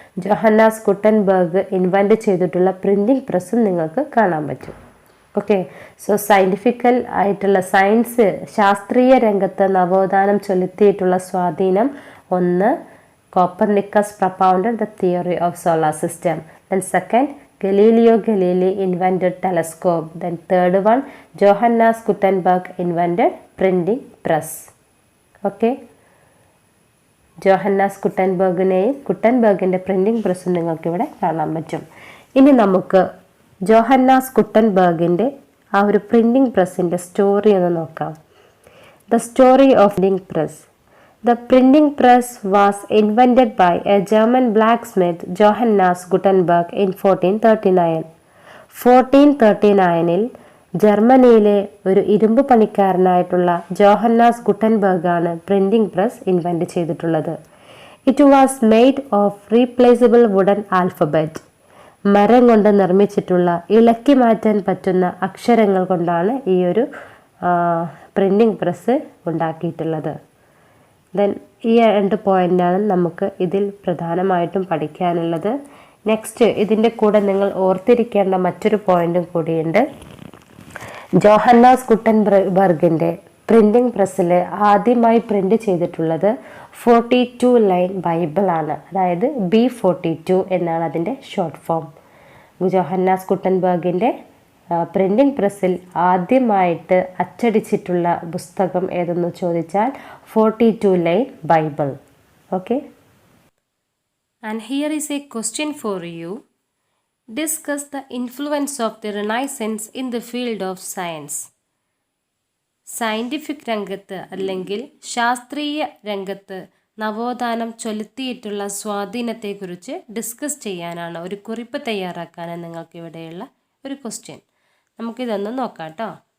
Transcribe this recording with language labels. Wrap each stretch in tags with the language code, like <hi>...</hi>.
<ml>Johannes Gutenberg invent ചെയ്തിട്ടുള്ള printing പ്രസ്സും നിങ്ങൾക്ക് കാണാൻ പറ്റും. ഓക്കെ, സോ സയൻറ്റിഫിക്കൽ ആയിട്ടുള്ള സയൻസ്, ശാസ്ത്രീയ രംഗത്ത് നവോത്ഥാനം ചെലുത്തിയിട്ടുള്ള സ്വാധീനം ഒന്ന്, Copernicus</ml> <en>Propounded the theory of solar system. Then second, Galileo Galilei invented telescope. Then third one, Johannes Gutenberg invented printing press.</en> <ml>Okay, Johannes ഗുട്ടൻബർഗിൻ്റെ printing പ്രസ്സും നിങ്ങൾക്ക് ഇവിടെ കാണാൻ പറ്റും. ഇനി നമുക്ക് ജോഹന്നാസ് ഗുട്ടൻബർഗിൻ്റെ ആ ഒരു പ്രിൻറ്റിംഗ് പ്രസ്സിൻ്റെ സ്റ്റോറി ഒന്ന് നോക്കാം.</ml> <en>The story of printing press. The printing press was invented by a German blacksmith Johannes Gutenberg in 1439.</en> <ml>1439-ൽ ജർമ്മനിയിലെ ഒരു ഇരുമ്പ് പണിക്കാരനായിട്ടുള്ള ജോഹന്നാസ് ഗുട്ടൻബർഗാണ് പ്രിൻറ്റിംഗ് പ്രസ് ഇൻവെൻറ്റ് ചെയ്തിട്ടുള്ളത്.</ml> <en>It was made of replaceable wooden alphabet.</en> <ml>മരം കൊണ്ട് നിർമ്മിച്ചിട്ടുള്ള ഇളക്കി മാറ്റാൻ പറ്റുന്ന അക്ഷരങ്ങൾ കൊണ്ടാണ് ഈ ഒരു പ്രിൻറ്റിംഗ് പ്രസ് ഉണ്ടാക്കിയിട്ടുള്ളത്. ദെൻ ഈ രണ്ട് പോയിൻ്റാണ് നമുക്ക് ഇതിൽ പ്രധാനമായിട്ടും പഠിക്കാനുള്ളത്. നെക്സ്റ്റ്, ഇതിൻ്റെ കൂടെ നിങ്ങൾ ഓർത്തിരിക്കേണ്ട മറ്റൊരു പോയിന്റും കൂടിയുണ്ട്. ജോഹന്നാസ് ഗുട്ടൻബർഗിൻ്റെ പ്രിൻറ്റിംഗ് പ്രസ്സിൽ ആദ്യമായി പ്രിൻ്റ് ചെയ്തിട്ടുള്ളത് 42 ലൈൻ ബൈബിളാണ്, അതായത് B42 എന്നാണ് അതിൻ്റെ ഷോർട്ട് ഫോം. ജോഹന്നാസ് ഗുട്ടൻബർഗിൻ്റെ പ്രിൻറ്റിംഗ് പ്രസ്സിൽ ആദ്യമായിട്ട് അച്ചടിച്ചിട്ടുള്ള പുസ്തകം ഏതെന്ന് ചോദിച്ചാൽ 42 line Bible. Okay,</ml> <en>and here is a question for you. Discuss the influence of the Renaissance in the field of science.</en> <ml>Scientific രംഗത്ത് അല്ലെങ്കിൽ ശാസ്ത്രീയ രംഗത്ത് നവോത്ഥാനം ചെലുത്തിയിട്ടുള്ള സ്വാധീനത്തെക്കുറിച്ച് ഡിസ്കസ് ചെയ്യാനാണ്, ഒരു കുറിപ്പ് തയ്യാറാക്കാനാണ് നിങ്ങൾക്ക് ഇവിടെയുള്ള ഒരു ക്വസ്റ്റ്യൻ. നമുക്കിതൊന്ന് നോക്കാം കേട്ടോ.</ml>